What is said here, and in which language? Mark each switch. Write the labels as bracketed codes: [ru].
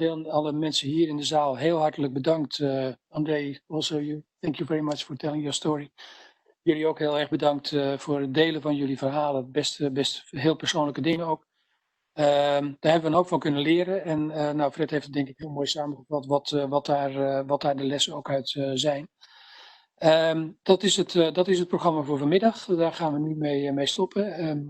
[nl] Alle mensen hier in de zaal heel hartelijk bedankt. [en] André, also thank you very much for telling your story. [nl] Jullie ook heel erg bedankt voor het delen van jullie verhalen. Best heel persoonlijke dingen ook. Daar hebben we een hoop van kunnen leren. En Fred heeft het denk ik heel mooi samengevat wat daar de lessen ook uit zijn. Dat is het programma voor vanmiddag. Daar gaan we nu mee stoppen.